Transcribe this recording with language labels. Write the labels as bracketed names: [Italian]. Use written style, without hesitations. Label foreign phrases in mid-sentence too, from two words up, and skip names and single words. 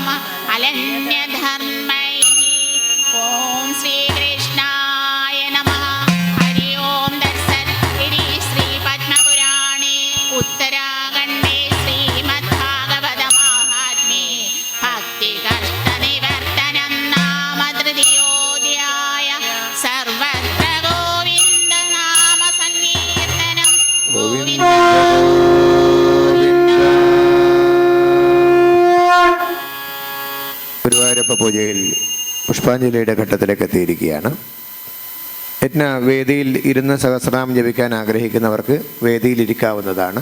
[Sanskrit] अनन्यधर्मैः ॐ श्रीकृष्णाय नमः हरि ओं दर्शनगिरि श्रीपद्मपुराणे उत्तराखण्डे श्रीमद्भागवतमाहात्म्ये भक्तिकष्टनिवर्तनं नाम तृतीयोऽध्याय सर्वत्र गोविन्दनाम सङ्कीर्तनं गोविन्द [Malayalam] ഗുരുവായൂരപ്പ പൂജയിൽ പുഷ്പാഞ്ജലിയുടെ ഘട്ടത്തിലേക്ക് എത്തിയിരിക്കുകയാണ്. യജ്ഞ വേദിയിൽ ഇരുന്ന് സഹസ്രനാമം ജപിക്കാൻ ആഗ്രഹിക്കുന്നവർക്ക് വേദിയിലിരിക്കാവുന്നതാണ്.